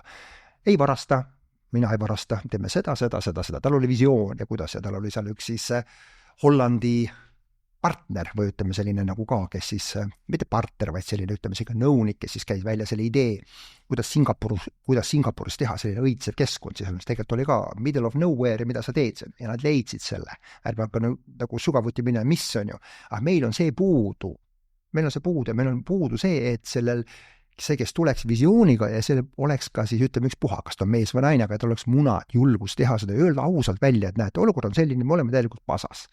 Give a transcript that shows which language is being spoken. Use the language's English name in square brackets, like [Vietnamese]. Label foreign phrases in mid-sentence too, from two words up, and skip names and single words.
[Estonian] Ei varasta, mina ei varasta, teeme seda. Tal oli visioon ja kuidas ja tal oli seal üks siis Hollandi partner või ütleme selline nagu ka, kes siis, mitte partner, vaid selline ütleme selline nõunik, kes siis käis välja selle idee, kuidas Singapuris teha selline õitsev keskkond, siis tegelikult oli ka [English] middle of nowhere [Estonian] ja mida sa teed seal ja nad leidsid selle. Ärme hakka nagu sügavuti minna, mis on ju, aga meil on see puudu ja meil on puudu see, et see, kes tuleks visiooniga ja see oleks ka siis ütleme üks puha, kas ta on mees või naine, aga et oleks munad, julgus teha seda ja öelda ausalt välja, et näete, olukord on selline, me oleme täielikult pasas.